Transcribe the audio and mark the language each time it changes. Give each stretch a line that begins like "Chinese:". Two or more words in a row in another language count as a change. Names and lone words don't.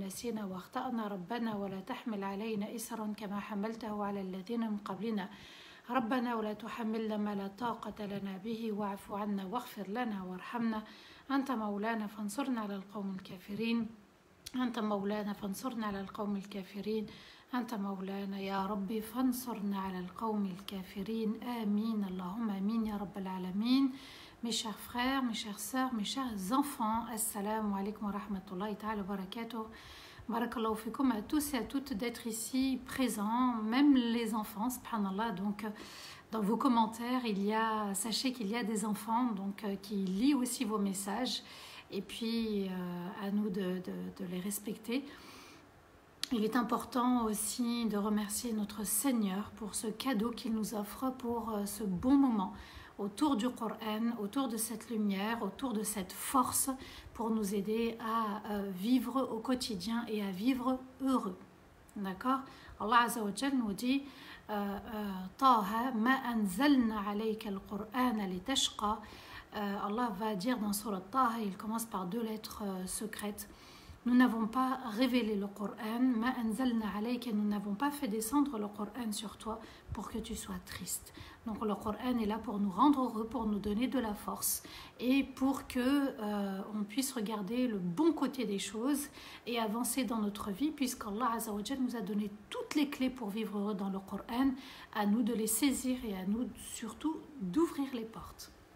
Arabic: نسينا واخطأنا ربنا ولا تحمل علينا إسرا كما حملته على الذين من قبلنا ربنا ولا تحملنا ما لا طاقة لنا به واعف عنا واغفر لنا وارحمنا أنت مولانا فانصرنا على القوم الكافرين أنت مولانا فانصرنا على القوم الكافرين أنت مولانا يا ربي فانصرنا على القوم الكافرين آمين اللهم آمين يا رب العالمين.
French: Mes chers frères, mes chères sœurs, mes chers enfants,
Arabic: السلام عليكم ورحمة الله تعالى وبركاته. بارك الله فيكم
French: à tous et à toutes d'être ici présents, même les enfants, subhanallah. Donc, dans vos commentaires, sachez qu'il y a des enfants donc, qui lisent aussi vos messages et puis à nous de les respecter. Il est important aussi de remercier notre Seigneur pour ce cadeau qu'il nous offre, pour ce bon moment autour du Coran, autour de cette lumière, autour de cette force pour nous aider à vivre au quotidien et à vivre heureux. D'accord?
Arabic: الله عز وجل
French: nous dit
Arabic: طه ما أنزلنا عليك القرآن لتشقى.
French: Allah va dire dans Surat Taha, il commence par deux lettres secrètes. Nous n'avons pas révélé le Coran,
Arabic: ما أنزلنا عليك,
French: nous n'avons pas fait descendre le Coran sur toi pour que tu sois triste. Donc le Coran est là pour nous rendre heureux, pour nous donner de la force et pour que on puisse regarder le bon côté des choses et avancer dans notre vie, puisqu'
Arabic: الله عز وجل
French: nous a donné toutes les clés pour vivre heureux dans le Coran, à nous de les saisir et à nous surtout d'ouvrir les portes.